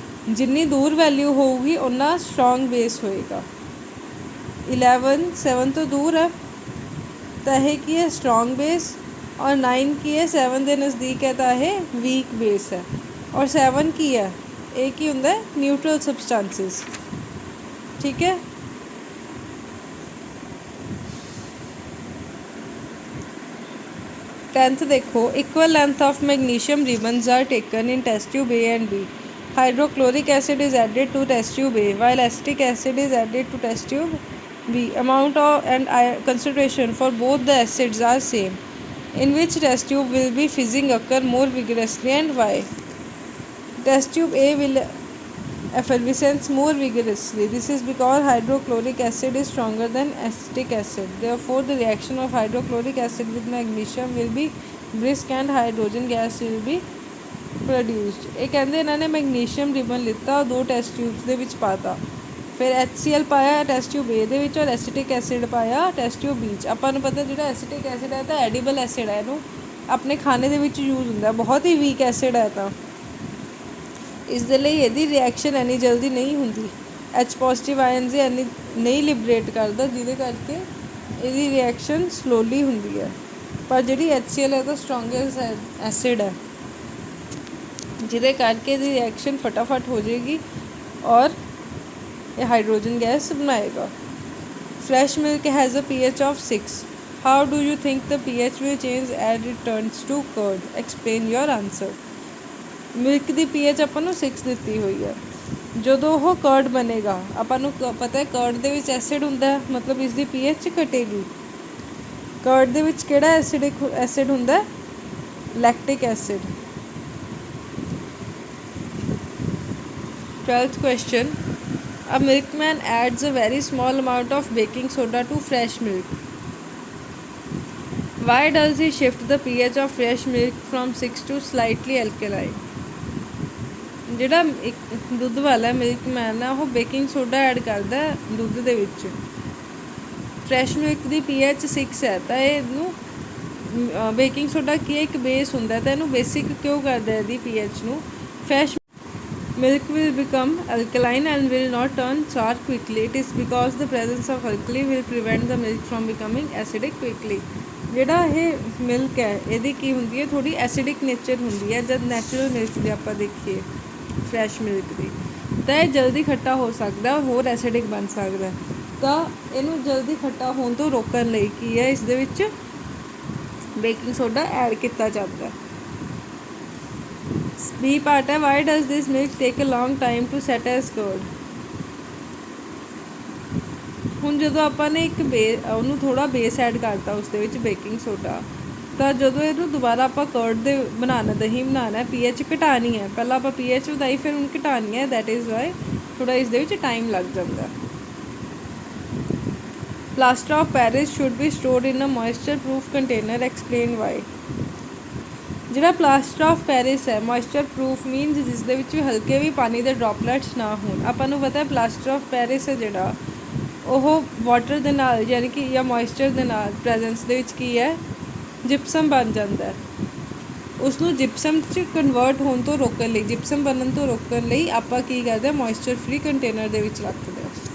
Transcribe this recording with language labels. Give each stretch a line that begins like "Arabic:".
Punjabi: ਜਿੰਨੀ ਦੂਰ ਵੈਲਿਊ ਹੋਊਗੀ ਓਨਾ ਸਟਰੋਂਗ ਬੇਸ ਹੋਏਗਾ। 11 7 ਤੋਂ ਦੂਰ ਹੈ ਤਾਂ ਇਹ ਕੀ ਹੈ ਸਟਰੋਂਗ ਬੇਸ, ਔਰ 9 ਕੀ ਹੈ 7 ਦੇ ਨਜ਼ਦੀਕ ਹੈ ਤਾਂ ਇਹ ਵੀਕ ਬੇਸ ਹੈ। ਔਰ 7 ਕੀ ਹੈ, ਇਹ ਕੀ ਹੁੰਦਾ ਨਿਊਟਰਲ ਸਬਸਟੈਂਸਿਸ।
Hindi: ठीक है,
English: 10th
Hindi: देखो
English: Equal length of magnesium ribbons are taken in test tube A and B. Hydrochloric acid is added to test tube A while acetic acid is added to test tube B. Amount of and concentration for both the acids are same. In which test tube will be fizzing occur more vigorously and why? Test tube A will effervescence more vigorously. This is because hydrochloric acid is stronger than acetic acid. Therefore, the reaction of hydrochloric acid with magnesium will be brisk and hydrogen gas will be produced.
Punjabi: ਇਹ ਕਹਿੰਦੇ ਇਹਨਾਂ ਨੇ magnesium ribbon ਲਿੱਤਾ, 2 test tubes ਦੇ ਵਿੱਚ ਪਾਤਾ, ਫਿਰ HCl ਪਾਇਆ ਟੈਸਟ ਟਿਊਬ A ਦੇ ਵਿੱਚ ਔਰ ਐਸੀਟਿਕ ਐਸਿਡ ਪਾਇਆ ਟੈਸਟ ਟਿਊਬ B 'ਚ। ਆਪਾਂ ਨੂੰ ਪਤਾ ਜਿਹੜਾ ਐਸੀਟਿਕ ਐਸਿਡ ਹੈ ਤਾਂ ਐਡੀਬਲ ਐਸਿਡ ਹੈ, ਇਹਨੂੰ ਆਪਣੇ ਖਾਣੇ ਦੇ ਵਿੱਚ ਯੂਜ਼ ਹੁੰਦਾ, ਬਹੁਤ ਹੀ ਵੀਕ ਐਸਿਡ ਹੈ ਤਾਂ ਇਸ ਦੇ ਲਈ ਇਹਦੀ ਰਿਐਕਸ਼ਨ ਇੰਨੀ ਜਲਦੀ ਨਹੀਂ ਹੁੰਦੀ। H ਪੋਜ਼ੀਟਿਵ ਆਇਨਸ ਇੰਨੀ ਨਹੀਂ ਲਿਬਰੇਟ ਕਰਦਾ, ਜਿਹਦੇ ਕਰਕੇ ਇਹਦੀ ਰਿਐਕਸ਼ਨ ਸਲੋਲੀ ਹੁੰਦੀ ਹੈ। ਪਰ ਜਿਹੜੀ HCl ਹੈ ਤਾਂ ਸਟਰੋਂਗੈਸਟ ਐਸਿਡ ਹੈ, ਜਿਹਦੇ ਕਰਕੇ ਇਹਦੀ ਰਿਐਕਸ਼ਨ ਫਟਾਫਟ ਹੋ ਜਾਏਗੀ ਔਰ ਇਹ ਹਾਈਡਰੋਜਨ ਗੈਸ ਬਣਾਏਗਾ।
English: Fresh milk has a pH of 6. How do you think the pH will change as it turns to curd? Explain your answer.
Punjabi: Milk ਦੀ pH ਆਪਾਂ ਨੂੰ 6 ਦਿੱਤੀ ਹੋਈ ਹੈ। ਜਦੋਂ ਉਹ ਕਰਡ ਬਣੇਗਾ, ਆਪਾਂ ਨੂੰ ਪਤਾ ਹੈ ਕਰਡ ਦੇ ਵਿੱਚ ਐਸਿਡ ਹੁੰਦਾ, ਮਤਲਬ ਇਸ ਦੀ pH ਘਟੇਗੀ। ਕਰਡ ਦੇ ਵਿੱਚ ਕਿਹੜਾ ਐਸਿਡ ਹੁੰਦਾ? Lactic acid.
English: 12th question. A milkman adds a very small amount of baking soda to fresh milk. Why does he shift the pH of fresh milk from 6 to slightly alkaline?
Punjabi: ਜਿਹੜਾ ਇੱਕ ਦੁੱਧ ਵਾਲਾ milkman ਆ ਉਹ baking soda add ਕਰਦਾ ਦੁੱਧ ਦੇ ਵਿੱਚ। ਫਰੈਸ਼ ਮਿਲਕ ਦੀ pH 6 ਹੈ ਤਾਂ ਇਹਨੂੰ ਬੇਕਿੰਗ ਸੋਡਾ ਕੀ ਇੱਕ ਬੇਸ ਹੁੰਦਾ ਤਾਂ ਇਹਨੂੰ ਬੇਸਿਕ ਕਿਉਂ ਕਰਦਾ ਇਹਦੀ pH ਨੂੰ।
English: Fresh milk will become alkaline and will not turn sour quickly. It is because the presence of alkali will prevent the milk from becoming acidic quickly.
Punjabi: ਜਿਹੜਾ ਇਹ ਮਿਲਕ ਹੈ ਇਹਦੀ ਕੀ ਹੁੰਦੀ ਹੈ, ਥੋੜੀ ਐਸਿਡਿਕ ਨੇਚਰ ਹੁੰਦੀ ਹੈ। ਜਦ ਨੈਚੁਰਲ ਮਿਲਕ ਦੀ ਆਪਾਂ ਦੇਖੀਏ ਫਰੈਸ਼ ਮਿਲਕ ਦੀ ਤਾਂ ਇਹ ਜਲਦੀ ਖੱਟਾ ਹੋ ਸਕਦਾ ਹੋਰ ਐਸਿਡਿਕ ਬਣ ਸਕਦਾ, ਤਾਂ ਇਹਨੂੰ ਜਲਦੀ ਖੱਟਾ ਹੋਣ ਤੋਂ ਰੋਕਣ ਲਈ ਕੀ ਹੈ ਇਸ ਦੇ ਵਿੱਚ ਬੇਕਿੰਗ ਸੋਡਾ ਐਡ ਕੀਤਾ ਜਾਂਦਾ।
English: B part
Punjabi: ਹੈ
English: why does this milk take a long time to set as curd?
Punjabi: ਹੁਣ ਜਦੋਂ ਆਪਾਂ ਨੇ ਇੱਕ ਉਹਨੂੰ ਥੋੜਾ ਬੇਸ ਐਡ ਕਰਤਾ ਉਸ ਦੇ ਵਿੱਚ ਬੇਕਿੰਗ ਸੋਡਾ, ਤਾਂ ਜਦੋਂ ਇਹਨੂੰ ਦੁਬਾਰਾ ਆਪਾਂ ਕਰਡ ਦੇ ਬਣਾਉਣਾ ਦਹੀਂ ਬਣਾਉਣਾ pH ਘਟਾਉਣੀ ਹੈ, ਪਹਿਲਾਂ ਆਪਾਂ pH ਵਧਾਈ ਫਿਰ ਹੁਣ ਘਟਾਉਣੀ ਹੈ,
English: that is why
Punjabi: ਥੋੜਾ ਇਸ ਦੇ ਵਿੱਚ ਟਾਈਮ ਲੱਗ ਜਾਂਦਾ।
English: Plaster of Paris should be stored in a moisture proof container. Explain why.
Punjabi: ਜਿਹੜਾ ਪਲਾਸਟਰ ਆਫ ਪੈਰਿਸ ਹੈ ਮੋਇਸਚਰ ਪ੍ਰੂਫ ਮੀਨਸ ਜਿਸ ਦੇ ਵਿੱਚ ਹਲਕੇ ਵੀ ਪਾਣੀ ਦੇ ਡ੍ਰੌਪਲੇਟਸ ਨਾ ਹੋਣ। ਆਪਾਂ ਨੂੰ ਪਤਾ ਪਲਾਸਟਰ ਆਫ ਪੈਰਿਸ ਹੈ ਜਿਹੜਾ ਉਹ ਵਾਟਰ ਦੇ ਨਾਲ ਯਾਨੀ ਕਿ ਜਾਂ ਮੋਇਸਚਰ ਦੇ ਨਾਲ ਪ੍ਰੈਜ਼ੈਂਸ ਦੇ ਵਿੱਚ ਕੀ ਹੈ ਜਿਪਸਮ ਬਣ ਜਾਂਦਾ, ਉਸਨੂੰ ਜਿਪਸਮ 'ਚ ਕਨਵਰਟ ਹੋਣ ਤੋਂ ਰੋਕਣ ਲਈ, ਜਿਪਸਮ ਬਣਨ ਤੋਂ ਰੋਕਣ ਲਈ ਆਪਾਂ ਕੀ ਕਰਦੇ ਹਾਂ ਮੋਇਸਚਰ ਫ੍ਰੀ ਕੰਟੇਨਰ ਦੇ ਵਿੱਚ ਰੱਖਦੇ ਹਾਂ।